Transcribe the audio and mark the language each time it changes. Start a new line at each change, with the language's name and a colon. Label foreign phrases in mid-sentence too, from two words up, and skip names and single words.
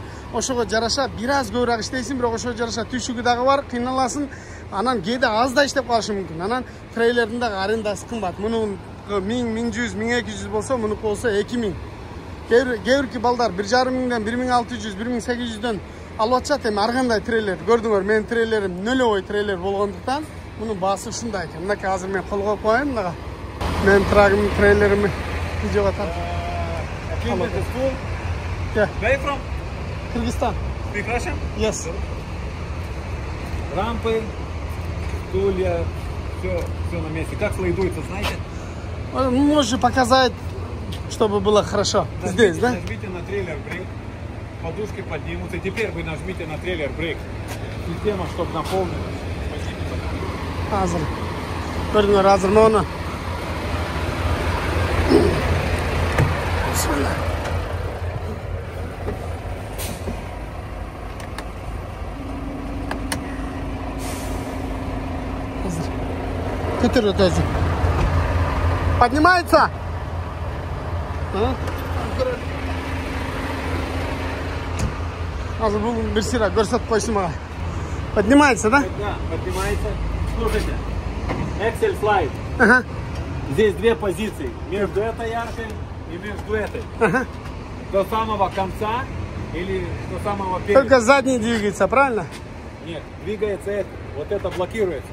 Kyrgyz: ошого жараша бир аз көбүрөөк иштейсиң бирок ошого жараша түйшүгү дагы бар кыйналасың анан кээде аз да иштеп калышы мүмкүн анан трейлердин дагы арендасы кымбат мунун 1000, 1100, 1200 болсо мунуку болсо 2000 кээ бирки балдар 1,5 миңден 1600, 1800дөн алып атышат эми ар кандай трейлер көрдүңөр менин трейлерим нөлөбой трейлер болгондуктан мунун баасы ушундай экен мынакей азыр мен кол коюп коеюн мынага менин трагымдын трейлерими видеого тартып
English: Where are you from?
Kyrgyz: Кыргызстан.
English: Speak Russian? Yes.
Russian: Рампы, стулья, все на месте. Как слайдуется, знаете? Можешь показать, чтобы было хорошо. Здесь, да? Нажмите на
English: trailer brake,
Russian: подушки поднимутся. Теперь вы нажмите на
English: trailer brake.
Russian: Система, чтобы наполнилась.
Kyrgyz: Азыр. Көрдүңөр азыр мону. Бисмилlah. Көтөрөт өзү.
Russian: Поднимается?
Kyrgyz: Азыр бул бир сыйра көрсөтүп койсун мага.
Russian: Поднимается, да? Да, поднимается. Слушайте, Excel слайд. Здесь две позиции. Между этой аркой и между этой. До самого конца или до самого переда. Только задний двигается, правильно? Нет, двигается это. Вот это блокируется.